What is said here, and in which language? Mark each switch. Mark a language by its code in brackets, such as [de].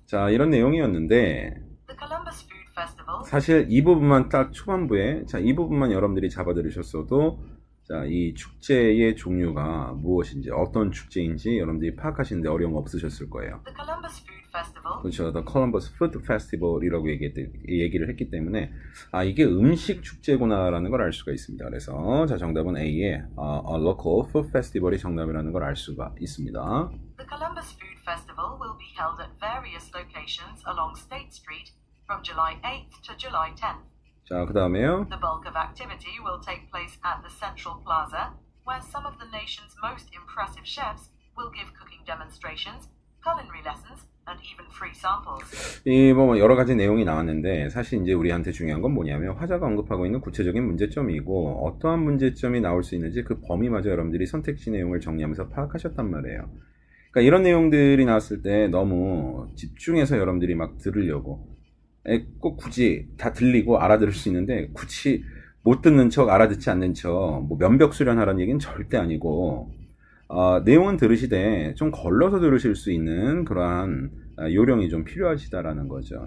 [ko] 자, 이런 내용이었는데 [en] The Columbus Food Festival [ko] 사실 이 부분만 딱 초반부에 이 부분만 여러분들이 잡아 들으셨어도 자, 이 축제의 종류가 무엇인지 어떤 축제인지 여러분들이 파악하시는데 어려움 없으셨을 거예요. [en] The Columbus Food Festival [ko] 그렇죠. The Columbus Food Festival이라고 얘기를 했기 때문에 이게 음식 축제구나라는 걸 알 수가 있습니다. 그래서 자, 정답은 A의 A Local Food Festival 이 정답이라는 걸 알 수가 있습니다. [en] The Columbus Food Festival will be held at various locations along State Street from July 8th to July 10th. [ko] 자, 그 다음에요. [en] The bulk of activity will take place at the Central Plaza, where some of the nation's most impressive chefs will give cooking demonstrations, culinary lessons, and even free samples. [ko] 뭐 여러 가지 내용이 나왔는데 사실 이제 우리한테 중요한 건 뭐냐면 화자가 언급하고 있는 구체적인 문제점이고 어떠한 문제점이 나올 수 있는지 그 범위마저 여러분들이 선택지 내용을 정리하면서 파악하셨단 말이에요. 그러니까 이런 내용들이 나왔을 때 너무 집중해서 여러분들이 막 들으려고 꼭 굳이 다 들리고 알아들을 수 있는데 굳이 못 듣는 척 알아듣지 않는 척 뭐 면벽 수련하라는 얘기는 절대 아니고 내용은 들으시되 좀 걸러서 들으실 수 있는 그러한 요령이 좀 필요하시다라는 거죠.